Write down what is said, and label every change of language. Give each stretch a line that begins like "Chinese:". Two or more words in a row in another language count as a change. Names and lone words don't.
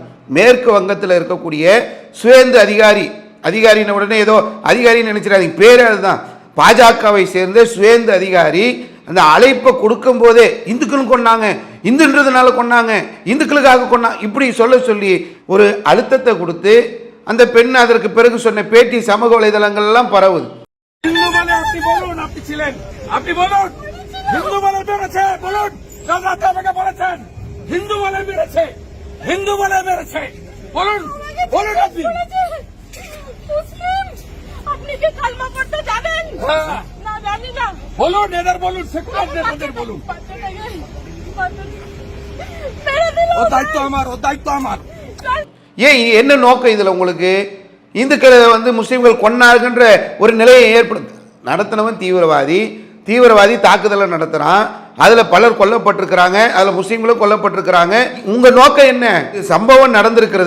Tamil: மேற்கு வங்கத்தில் இருக்கக்கூடிய சுவேந்து அதிகாரின உடனே ஏதோ அதிகாரின்னு நினைச்சிடாதீங்க, பேரே அதுதான். பாஜகவை சேர்ந்த சுவேந்து அதிகாரி அந்த அழைப்பை கொடுக்கும் போதே இந்துக்கள் கொண்டாங்க, இந்துன்றதுனால கொண்டாங்க, இந்துக்களுக்காக கொண்டாங்க, இப்படி சொல்லி ஒரு அழுத்தத்தை கொடுத்து அந்த பெண் அதற்கு பிறகு சொன்ன பேட்டி சமூக வலைதளங்கள் எல்லாம் பரவுது.
Bangla: আপনি কি কালমা পড়তে জানেন? না জানি না। বলুন, এদের বলুন, সেকুলার নেতাদের বলুন। ও দায়িত্ব আমার।
Tamil: ஏன் என்ன நோக்கம் இதுல உங்களுக்கு? இந்துக்களை வந்து முஸ்லீம்கள் கொன்னார்கின்ற ஒரு நிலையை ஏற்படுத்த நடத்தினவன் தீவிரவாதி தாக்குதலை நடத்துறான். அதுல பலர் கொல்லப்பட்டிருக்கிறாங்க, அதுல முஸ்லீம்களும் கொல்லப்பட்டிருக்கிறாங்க. உங்க நோக்கம் என்ன? சம்பவம் நடந்திருக்கிறது.